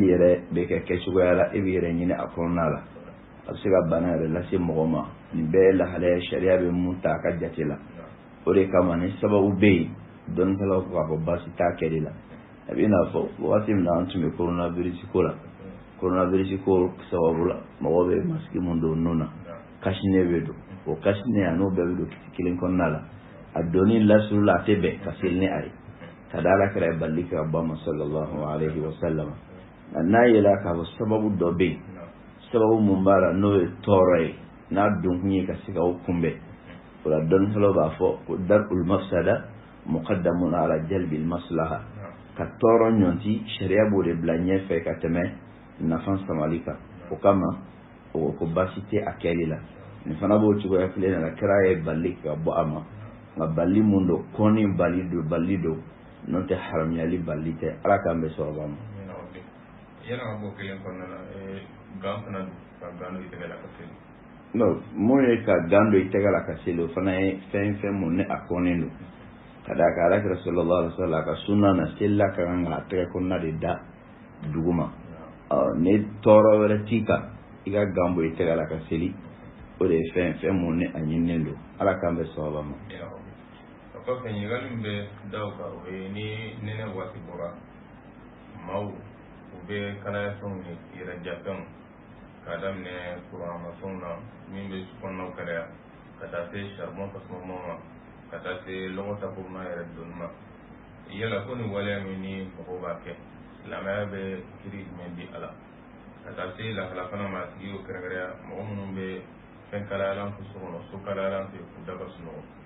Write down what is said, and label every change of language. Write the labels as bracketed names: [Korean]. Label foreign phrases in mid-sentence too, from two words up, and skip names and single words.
[Bambara] yɛrɛ bɛ kɛ kɛcogoya la e bɛ yɛrɛ ɲini a kɔnɔna la a bɛ se ka bana yɛrɛ lase mɔgɔ ma nin bɛɛ ye lahalaya sariya bɛ mun ta a ka jate la o de kama ni sababu bɛ yen dɔnnikɛlaw ko k'a fɔ baasi t'a kɛli la a bɛ n'a fɔ wagati min na an tun bɛ coronavirus ko la coronavirus ko sababu la mɔgɔw bɛ masigi mun don nun na kasinen bɛ don o kasinen a n'o bɛɛ bɛ don kiti kelen kɔnɔna la a donni lasuru la a tɛ bɛn ka seli ni a ye ka da Ala kɛra bali ka ba ma [Arabic] صلى الله عليه وسلم [Bambara] n'a yɛlɛ k'a fɔ sababu dɔ bɛ yen sababu mun b'a la n'o ye tɔɔrɔ ye n'a donkun ye ka se ka o kunbɛn o la dɔnnikɛlaw b'a fɔ ko [Arabic] درء المفسدة مقدم على جلب المصلحة [Bambara] ka tɔɔrɔ ɲɔnti sariya b'o de bila ɲɛfɛ ka tɛmɛ nafan samali kan o kama o ko baasi tɛ a kɛli la nin fana b'o cogoya kelen na kira ye bali ka bɔ a ma nka bali mun don kɔni bali don n'o tɛ haramuyali bali tɛ Ala k'an bɛ sɔrɔ ma yana ka bɔ kelen kɔnɔna na gan fana ka gan do i tɛgɛ la ka seli non mun ye ka gan do i tɛgɛ la ka seli o fana ye fɛn mun ni a kɔnnen don ka da kan Alakira [Arabic] صلى الله عليه وسلم [Bambara] ka sunna na seli ka kan ka tɛgɛ kɔnɔna de da duguma ni tɔɔrɔ wɛrɛ t'i kan i ka gan bɔ i tɛgɛ la ka seli o de ye fɛn mun ni a ɲininen don Ala k'an bɛ sɔrɔ ma o kɔfɛ ɲininkali min bɛ da o kan o ye ni nɛnɛ waati bɔra maaw u bɛ kalaya fɛnw ni yɛrɛja fɛnw k'a daminɛ kuranmafɛnw na min bɛ sukɔnɔnaw kalaya ka taa se charbon tasumamaw ma ka taa se lɔgɔ takuruna yɛrɛ donni ma yala ko nin waleya min ni mɔgɔw b'a kɛ silamɛya bɛ kiri jumɛn di a la ka taa se lahala fana ma a tigi y'o kɛrɛnkɛrɛnya mɔgɔ minnu bɛ fɛn kalayalan to so kɔnɔ so kalayalan to yen k'u da ka sunɔgɔ